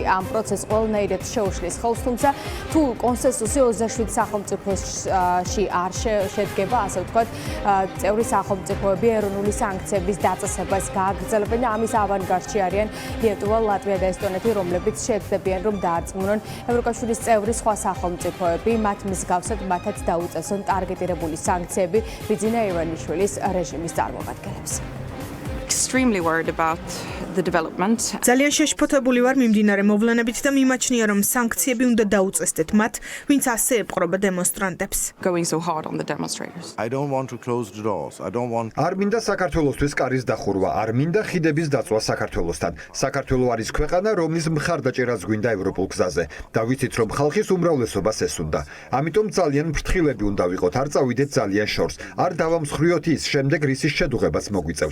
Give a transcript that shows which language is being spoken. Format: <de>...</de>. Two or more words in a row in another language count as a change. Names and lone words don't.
<ka>ამ პროცესს ყველანაირად შეუშლის ხელს, თუმცა თუ კონსენსუსი 27 სახელმწიფოში არ შედგება, ასე ვთქვათ, წევრი სახელმწიფოები ეროვნული სანქციების დაწესებას გააგრძელებენ და ამის ავანგარდში არიან ლიტვა, ლატვია და ესტონეთი, რომლებიც შეეცდებიან, რომ დაარწმუნონ ევროკავშირის წევრი სხვა სახელმწიფოები, მათ მსგავსად მათაც დაუწესონ ტარგეტირებული სანქციები ბიძინა ივანიშვილის რეჟიმის წარმომადგენლებს.</ka> <en>Extremely worried about the development.</en> <ka>ძალიან შეშფოთებული ვარ მიმდინარე მოვლენებით და მიმაჩნია, რომ სანქციები უნდა დაუწესდეთ მათ, ვინც ასე ეპყრობა დემონსტრანტებს.</ka> <en>Going so hard on the demonstrators. I don't want to close the doors. I don't want.</en> <ka>არ მინდა საქართველოსთვის კარის დახურვა, არ მინდა ხიდების დაწვა საქართველოსთან. საქართველო არის ქვეყანა, რომლის მხარდაჭერაც გვინდა ევროპულ გზაზე. და ვიცით, რომ ხალხის უმრავლესობას ეს უნდა. ამიტომ ძალიან ფრთხილები უნდა ვიყოთ, არ წავიდეთ ძალიან შორს. არ დავამსხვრიოთ ის, შემდეგ რისის შედუღებაც მოგვიწევს.</ka>